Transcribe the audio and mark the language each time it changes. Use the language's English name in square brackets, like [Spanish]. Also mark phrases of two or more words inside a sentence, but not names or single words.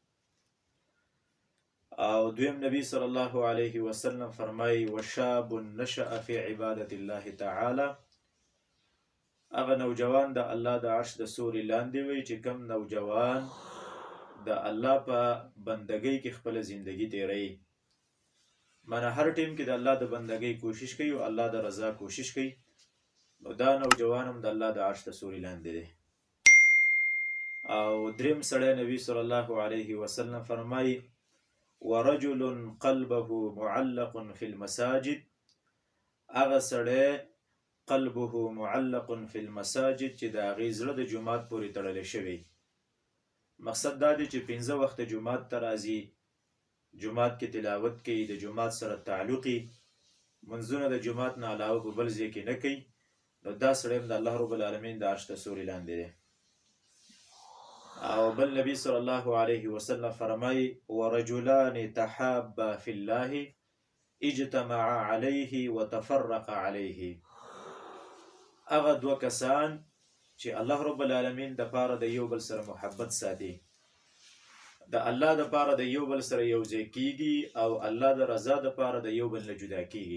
[Pashto] او دویم نبی [Arabic] صلی الله علیه وسلم [Pashto] فرمایي: [Arabic] وشاب نشأ فی عبادت الله تعالی، [Pashto] هغه نوجوان د الله د عرش د سوري لاندې وي چې کم نوجوان د الله په بندګۍ کې خپل زندگی تیروي. معنی هر ټیم کې د الله د بندګۍ کوشش کوي او الله د رضا کوشش کوي، نو دا نوجوان هم د الله د عرش د سوري لاندې دی. او دریم سړی نبی [Arabic] صلی الله علیه وسلم [Pashto] فرمایي: [Arabic] ورجل قلبه معلق فی المساجد، [Pashto] هغه سړی [Arabic] قلبه معلق فی المساجد [Pashto] چې د هغې زړه د جومات پورې تړلی شوی. مقصد دا دی چې 5 وخته جومات ته راځي، جومات کې تلاوت کوي، د جومات سره تعلقي منځونه د جومات نه علاوه په بل ځای کې نه کوي، نو دا سړی هم د [Arabic] الله رب العالمین [Pashto] د عرش د سوري لاندې دی. او بل نبی [Arabic] صلی الله علیه وسلم [Pashto] فرمایي: [Arabic] ورجلان تحابا فی الله اجتمعا علیه وتفرق علیه، [Pashto] هغه 2 کسان چې [Arabic] الله رب العالمین [Pashto] د پاره د یو بل سره محبت ساتي، د الله د پاره د یو بل سره یو ځای کیږي، او الله د رضا د پاره د یو بل نه جدا کیږي.